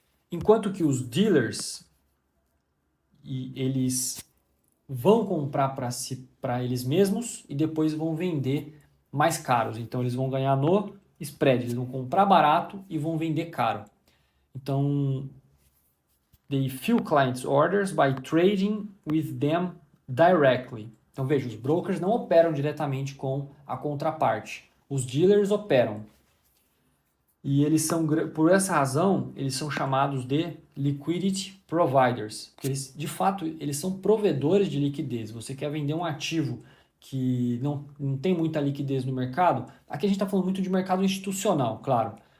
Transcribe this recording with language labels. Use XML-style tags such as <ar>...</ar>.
<pt>Enquanto que os dealers, eles vão comprar para eles mesmos e depois vão vender mais caros. Então eles vão ganhar no spread, eles vão comprar barato e vão vender caro.</pt> <en>Então, they fill clients' orders by trading with them directly.</en> <pt>Então veja, os brokers não operam diretamente com a contraparte. Os dealers operam. E eles são, por essa razão, eles são chamados de liquidity providers, porque eles, de fato, eles são provedores de liquidez. Você quer vender um ativo que não tem muita liquidez no mercado, aqui a gente está falando muito de mercado institucional, claro.</pt>